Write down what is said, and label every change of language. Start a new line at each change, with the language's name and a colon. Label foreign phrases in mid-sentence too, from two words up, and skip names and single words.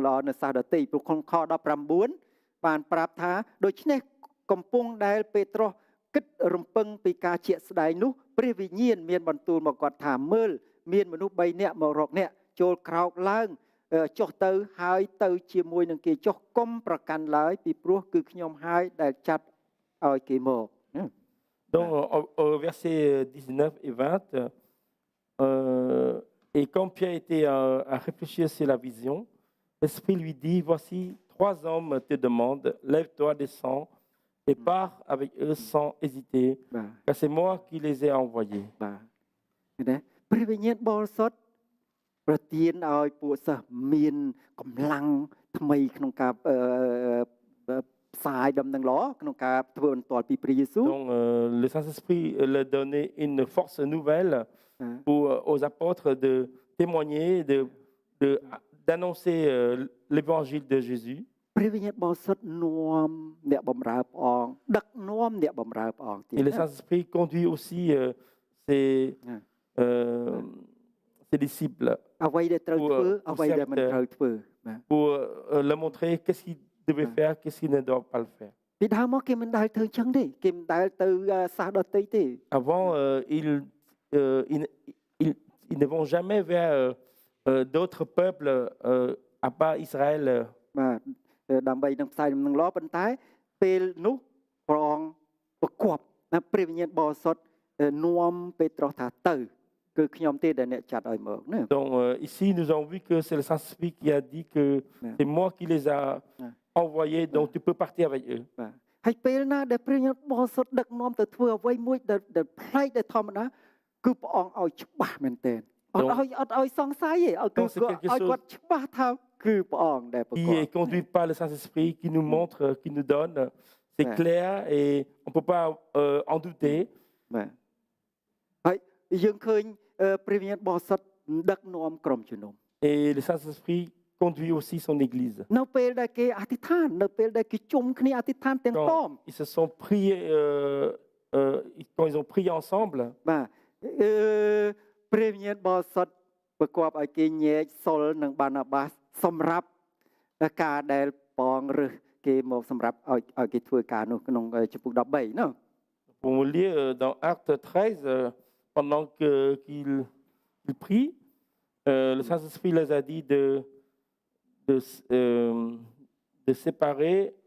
Khmer: ល្អនៅសាសដតីព្រោះក្នុងខ19បានប្រាប់ថាដូច្នេះកំពុងដែលពេត្រុសគិតរំពឹងពីការជាក់ស្ដែងនោះព្រះវិញ្ញាណមានបន្ទូលមកគាត់ថាមើលមានមនុស្ស3នាក់មករកអ្នកចូលក្រោកឡើងចុះទៅហើយទៅជាមួយនឹងគេចុះកុំប្រកាន់ឡើយពីព្រោះគឺខ្ញុំហើយដែលចាត់ឲ្យគេមក
French: Donc au verset 19 et 20 et quand Pierre était à réfléchir sur la vision, l'Esprit lui dit voici 3 hommes te demandent lève-toi descends et pars avec eux sans hésiter car c'est moi qui les ai envoyés.
Khmer: បាទណាព្រះវិញ្ញាណបរិសុទ្ធប្រទានឲ្យពួកសិស្សមានកម្លាំងថ្មីក្នុងការផ្សាយដំណឹងល្អក្នុងការធ្វើបន្ទាល់ពីព្រះយេស៊ូវ
French: Donc le Saint-Esprit leur donnait une force nouvelle aux apôtres de témoigner d'annoncer l'évangile de Jésus.
Khmer: ព្រះវិញ្ញាណបរិសុទ្ធនាំអ្នកបម្រើព្រះអង្គដឹកនាំអ្នកបម្រើព្រះអង្គទៀត
French: Et le Saint-Esprit conduit aussi ses disciples
Khmer: អ្វីដែលត្រូវធ្វើអ្វីដែលមិនត្រូវធ្វើបាទ
French: pour leur montrer qu'est-ce qu'ils devaient faire qu'est-ce qu'ils ne doivent pas le faire.
Khmer: ពីដើមមកគេមិនដែលធ្វើចឹងទេគេមិនដែលទៅសាសដតីទេ
French: Avant ils ne vont jamais vers d'autres peuples à part Israël.
Khmer: បាទដើម្បីនឹងផ្សាយដំណឹងល្អប៉ុន្តែពេលនោះព្រះអង្គប្រកបណាព្រះវិញ្ញាណបរិសុទ្ធនាំពេត្រុសថាទៅគឺខ្ញុំទេដែលអ្នកចាត់ឲ្យមកណា
French: Donc ici nous avons vu que c'est le Saint-Esprit qui a dit que c'est moi qui les a envoyés donc tu peux partir avec eux.
Khmer: បាទហើយពេលណាដែលព្រះញាតិបរិសុទ្ធដឹកនាំទៅធ្វើអ្វីមួយដែលប្លែកដែលធម្មតាគឺព្រះអង្គឲ្យច្បាស់មែនទែនអត់ឲ្យសង្ស័យទេឲ្យគឺឲ្យគាត់ច្បាស់ថាគឺព្រះអង្គដែលប្រកប
French: Qui est conduit par le Saint-Esprit, qui nous montre, qui nous donne, c'est clair et on ne peut pas en douter.
Khmer: បាទហើយយើងឃើញព្រះញាតិបរិសុទ្ធដឹកនាំក្រុមជំនុំ
French: Et le Saint-Esprit conduit aussi son Église.
Khmer: នៅពេលដែលគេអធិដ្ឋាននៅពេលដែលគេជុំគ្នាអធិដ្ឋានទាំងតម
French: Quand ils se sont priés, quand ils ont prié ensemble,
Khmer: បាទព្រះញាតិបរិសុទ្ធប្រកបឲ្យគេញែកសុលនិងបាណាបាសសម្រាប់ការដែលបងរើសគេមកសម្រាប់ឲ្យគេធ្វើការនោះក្នុងចំពុក13នោះ
French: pour lire dans Acte 13, pendant qu'ils prient, le Saint-Esprit les a dit de séparer.